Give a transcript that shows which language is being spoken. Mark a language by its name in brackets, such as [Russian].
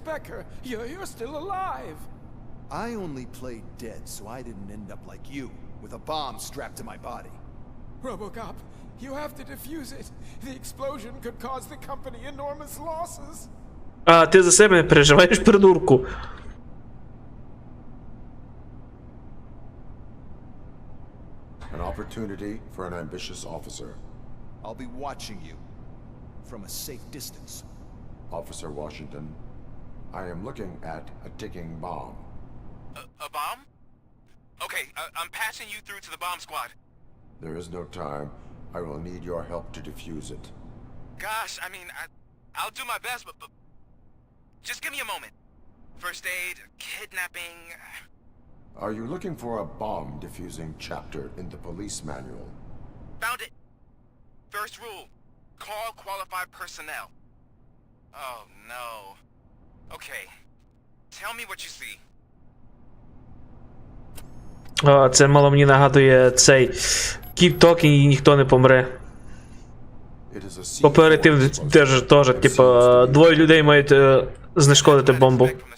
[English] Becker, you're still alive. I only played dead, so I didn't end up like you, with a bomb strapped to my body. RoboCop, you have to defuse it. The explosion could cause the company enormous losses. [Ukrainian] А ти за себе не переживаєш, придурку? [English] An opportunity for an ambitious officer. I'll be watching you from a safe distance. Officer Washington, I am looking at a ticking bomb. A bomb? Okay, I'm passing you through to the bomb squad. There is no time. I will need your help to defuse it. Gosh, I mean, I'll do my best, but just give me a moment. First aid, kidnapping... Are you looking for a bomb defusing chapter in the police manual? Found it. First rule, call qualified personnel. Oh no. Okay, tell me what you see. [Ukrainian] Це мало мені нагадує цей Keep Talking і ніхто не помре. Оперативно теж, типу, 2 людей мають знешкодити бомбу.